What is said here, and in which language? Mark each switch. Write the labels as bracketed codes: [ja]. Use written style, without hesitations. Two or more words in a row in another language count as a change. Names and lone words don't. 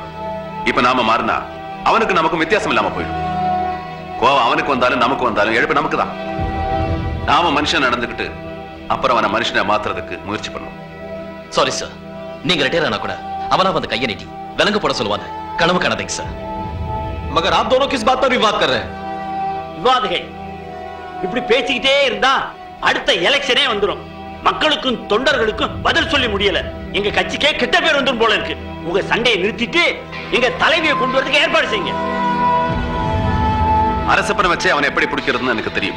[ta] இப்ப நாம மாறினா அவனுக்கு நமக்கும் வித்தியாசம் இல்லாம போயிடும். கோவம் அவனுக்கு வந்தாலும் நமக்கு வந்தாலும் எழுப்பு நமக்கு தான். நாம மனுஷன் நடந்துகிட்டு அப்புறம் அவனை மனுஷனை மாத்துறதுக்கு முயற்சி பண்ணும். [en] sorry sir, [ta] நீங்க ரிட்டையர் ஆனா கூட அவனா வந்து கையை நீட்டி விலங்கு போட சொல்லுவாங்க. கனவு காணாதீங்க சார். [hi] मगर आप दोनों किस बात पर विवाद कर रहे हैं? [ta] விவாதகை இப்படி பேசிக்கிட்டே இருந்தா அடுத்த எலெக்ஷனே வந்துரும். மக்களுக்கும் தொண்டர்களுக்கும் பதில் சொல்லி முடியல. எங்க கட்சிக்கே கெட்ட பேர் வந்துரும் போல இருக்கு. உங்க சண்டையை நிறுத்திட்டு எங்க தலைவியை கொண்டு வரதுக்கு ஏற்பாடு செய்யுங்க. அரசப்பனை வச்சு அவனை எப்படி பிடிக்கிறதுன்னு எனக்கு தெரியும்.